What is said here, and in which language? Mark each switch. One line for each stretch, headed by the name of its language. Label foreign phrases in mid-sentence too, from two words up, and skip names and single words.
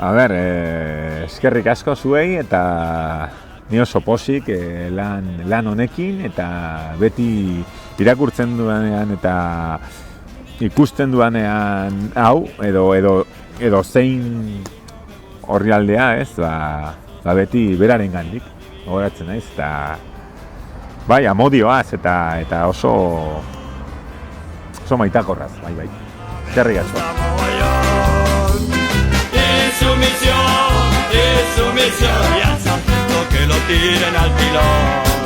Basque: A ber, eskerrik asko zuei eta ni oso posik lan honekin eta beti irakurtzen duanean eta ikusten duanean hau edo zein orrialdea ez, beti beraren gandik, gogoratzen naiz, eta bai, amodioaz eta oso maitakorraz, bai. Eskerrik asko.
Spanish: Insumisión, y al sargento que lo tiren al pilón.